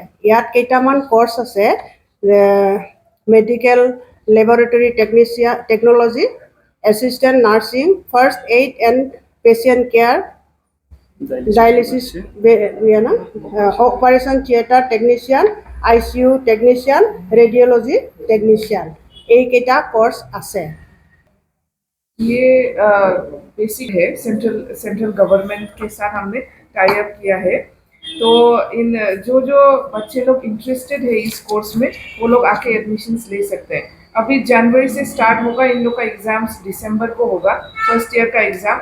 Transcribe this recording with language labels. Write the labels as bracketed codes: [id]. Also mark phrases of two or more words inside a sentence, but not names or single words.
[as] ইয়াত কেইটামান কৰ্চ আছে, [en] medical laboratory technology, assistant nursing, first aid and patient care, dialysis operation theatre technician, ICU technician, radiology technician, [as] এইকেইটা কৰ্চ আছে। [hi] ये बेसिक है, [en] central government [hi] के साथ हमने [en] tie up [hi] किया है। तो इन जो बच्चे लोग इंटरेस्टेड है इस कोर्स में वो लोग आके एडमिशन्स ले सकते हैं। अभी जनवरी से स्टार्ट होगा, इन लोग का एग्जाम्स दिसंबर को होगा, [en] first year [hi] का एग्जाम।